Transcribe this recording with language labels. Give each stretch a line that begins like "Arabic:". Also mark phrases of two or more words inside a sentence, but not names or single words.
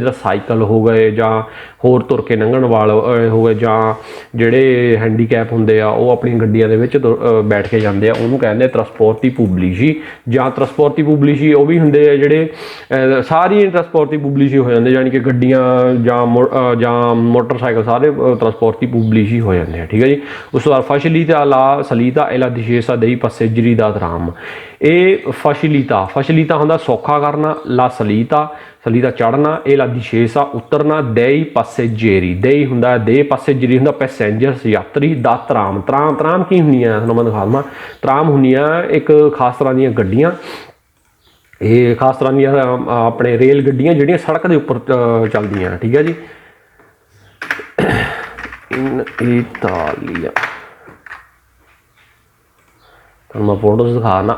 Punjabi: ਜਿੱਦਾਂ ਸਾਈਕਲ ਹੋ ਗਏ, ਜਾਂ ਹੋਰ ਤੁਰ ਕੇ ਲੰਘਣ ਵਾਲੇ ਹੋ ਗਏ, ਜਾਂ ਜਿਹੜੇ ਹੈਂਡੀਕੈਪ ਹੁੰਦੇ ਆ ਉਹ ਆਪਣੀਆਂ ਗੱਡੀਆਂ ਦੇ ਵਿੱਚ ਬੈਠ ਕੇ ਜਾਂਦੇ ਆ, ਉਹਨੂੰ ਕਹਿੰਦੇ ਆ
Italian: trasporti pubblici.
Punjabi: ਜਾਂ
Italian: trasporti pubblici
Punjabi: ਉਹ ਵੀ ਹੁੰਦੇ ਆ ਜਿਹੜੇ ਸਾਰੀ
Italian: trasporti pubblici
Punjabi: ਹੋ ਜਾਂਦੇ, ਜਾਣੀ ਕਿ ਗੱਡੀਆਂ ਜਾਂ ਮੋਟਰਸਾਈਕਲ ਸਾਰੇ
Italian: trasporti pubblici
Punjabi: ਹੋ ਜਾਂਦੇ ਆ, ਠੀਕ ਹੈ ਜੀ। ਉਸ ਤੋਂ ਬਾਅਦ
Italian: ਫੈਸਿਲਿਟà la salita e la discesa dei passeggeri da tram।
Punjabi: ਇਹ ਫੈਸਿਲਿਟਾ ਹੁੰਦਾ ਸੌਖਾ ਕਰਨਾ,
Italian: la salita
Punjabi: ਚੜ੍ਹਨਾ, ਇਹ ਲਾ discesa ਉਤਰਨਾ,
Italian: dei passeggeri dei
Punjabi: ਹੁੰਦਾ ਦੇ, passeggeri ਹੁੰਦਾ ਪੈਸੇਂਜਰਸ ਯਾਤਰੀ, ਦਾ ਤਰਾਮ ਕੀ ਹੁੰਦੀਆਂ ਤੁਹਾਨੂੰ ਮੈਂ ਦਿਖਾ ਦੇਵਾਂ। ਤਰਾਮ ਹੁੰਦੀਆਂ ਇੱਕ ਖਾਸ ਤਰ੍ਹਾਂ ਦੀਆਂ ਗੱਡੀਆਂ, ਇਹ ਖਾਸ ਤਰ੍ਹਾਂ ਦੀਆਂ ਆਪਣੇ ਰੇਲ ਗੱਡੀਆਂ ਜਿਹੜੀਆਂ ਸੜਕ ਦੇ ਉੱਪਰ ਚੱਲਦੀਆਂ, ਠੀਕ ਹੈ ਜੀ।
Italian: in Italia
Punjabi: ਤੁਹਾਨੂੰ ਮੈਂ ਫੋਟੋਜ਼ ਦਿਖਾ ਦਿੰਦਾ।